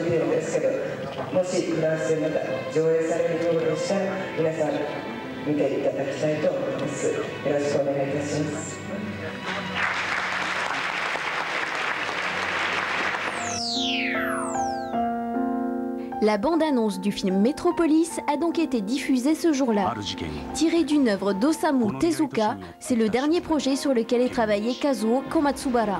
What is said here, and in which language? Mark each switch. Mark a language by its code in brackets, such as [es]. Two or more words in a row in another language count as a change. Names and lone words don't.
[ja] ビデオですけど、もしフランスでまた上映されるようでしたら、皆さん見ていただきたいと思います。よろしくお願いいたします。 [fr] La bande-annonce du film Metropolis a donc été diffusée ce jour-là. Tirée d'une œuvre d'Osamu Tezuka, c'est le dernier projet sur lequel est travaillé Kazuo Komatsubara.